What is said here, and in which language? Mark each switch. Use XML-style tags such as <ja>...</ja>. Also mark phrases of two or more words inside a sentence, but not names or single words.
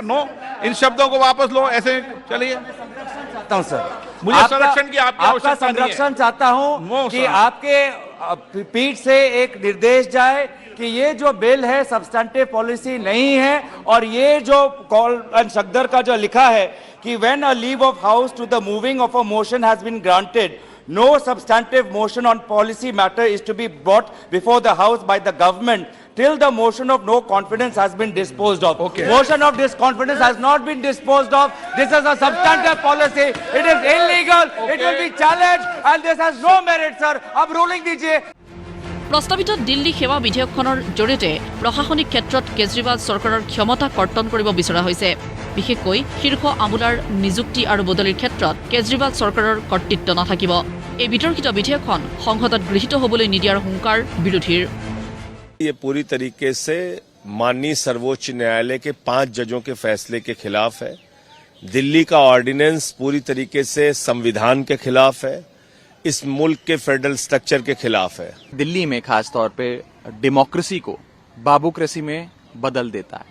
<hi>नो, इन शब्दों को वापस लो। ऐसे चलिए, चाहता हूं सर, मुझे संरक्षण की आपका संरक्षण चाहता हूं कि आपके पीठ से एक निर्देश जाए कि ये जो बिल है</hi> <en>substantive policy</en> <hi>नहीं है और ये जो कॉल एंड शक्दर का जो लिखा है कि</hi> <en>when a leave of house to the moving of a motion has been granted, no substantive motion on policy matter is to be brought before the house by the government till the motion of no confidence has been disposed of. Okay. Motion of disconfidence has not been disposed of. This is a substantive policy. It is illegal. Okay. It will be challenged and this has no merit, sir.</en> <hi>अब ruling दीजिए।</hi> <as>প্ৰস্তাৱিত দিল্লী সেৱা বিধেয়কখনৰ জৰিয়তে প্ৰশাসনিক ক্ষেত্ৰত কেজৰিৱাল চৰকাৰৰ ক্ষমতা কৰ্তন কৰিব বিচৰা হৈছে। বিশেষকৈ শীৰ্ষ আমোলাৰ নিযুক্তি আৰু বদলিৰ ক্ষেত্ৰত কেজৰিৱাল চৰকাৰৰ কৰ্তৃত্ব নাথাকিব। এই বিতৰ্কিত বিধেয়কখন সংসদত গৃহীত হ'বলৈ নিদিয়াৰ হুংকাৰ বিৰোধীৰ।</as> <hi>ये पूरी तरीके से माननीय सर्वोच्च न्यायालय के 5 जजों के फैसले के खिलाफ है। दिल्ली का ऑर्डिनेंस पूरी तरीके से संविधान के खिलाफ है, इस मुल्क के फेडरल स्ट्रक्चर के खिलाफ है। दिल्ली में खास तौर पे डेमोक्रेसी को बाबूक्रेसी में बदल देता है।</hi>